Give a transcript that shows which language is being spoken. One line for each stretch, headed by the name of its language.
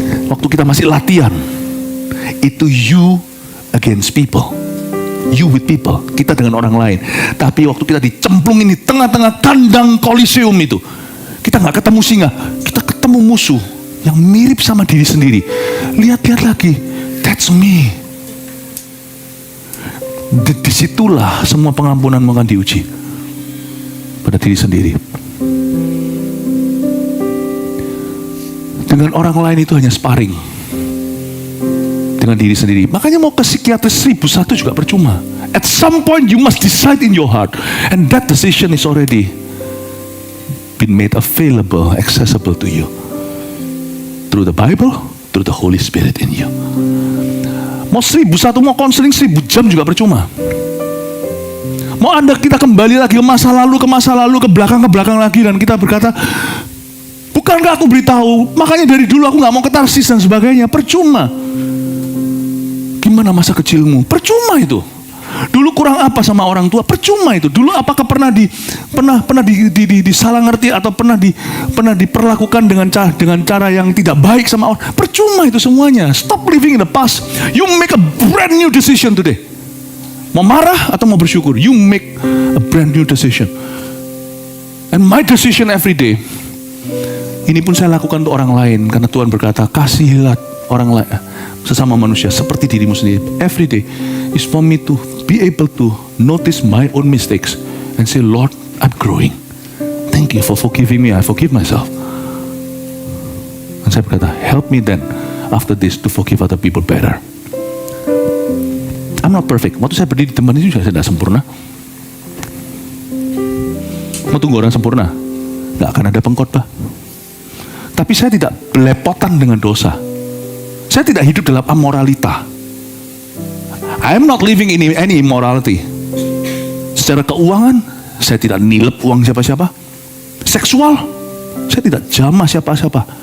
Indonesian: Waktu kita masih latihan, itu
English: you against people, you with people,
Indonesian: kita dengan orang lain. Tapi waktu kita dicemplungin di tengah-tengah kandang koliseum itu, kita nggak ketemu singa, kita ketemu musuh yang mirip sama diri sendiri. Lihat-lihat lagi,
English: that's me.
Indonesian: Disitulah semua pengampunan akan diuji pada diri sendiri. Dengan orang lain itu hanya sparring, dengan diri sendiri. Makanya mau ke psikiater 1001 juga percuma.
English: At some point you must decide in your heart, and that decision is already been made available, accessible to you through the Bible, through the Holy Spirit in you.
Indonesian: Mau 1001, mau konseling 1000 jam juga percuma. Mau kita kembali lagi ke masa lalu, ke belakang lagi, dan kita berkata, bukankah aku beritahu, makanya dari dulu aku gak mau ke Tarsis dan sebagainya. Percuma. Gimana masa kecilmu? Percuma itu. Dulu kurang apa sama orang tua? Percuma itu. Dulu apakah pernah disalah ngerti atau pernah diperlakukan dengan cara yang tidak baik sama orang? Percuma itu semuanya.
English: Stop living in the past. You make a brand new decision today.
Indonesian: Mau marah atau mau bersyukur?
English: You make a brand new decision. And my decision every day,
Indonesian: ini pun saya lakukan untuk orang lain, karena Tuhan berkata, kasihilah orang lain, sesama manusia seperti dirimu sendiri.
English: Every day is for me to be able to notice my own mistakes and say, Lord, I'm growing. Thank you for forgiving me. I forgive myself.
Indonesian: Dan saya berkata,
English: help me then after this to forgive other people better. I'm not perfect.
Indonesian: Waktu saya berdiri di tempat ini juga saya tidak sempurna. Mau tunggu orang sempurna? Gak akan ada pengkhotbah. Tapi saya tidak belepotan dengan dosa. Saya tidak hidup dalam amoralita.
English: I am not living in any immorality.
Indonesian: Secara keuangan, saya tidak nilep uang siapa-siapa. Seksual, saya tidak jamah siapa-siapa.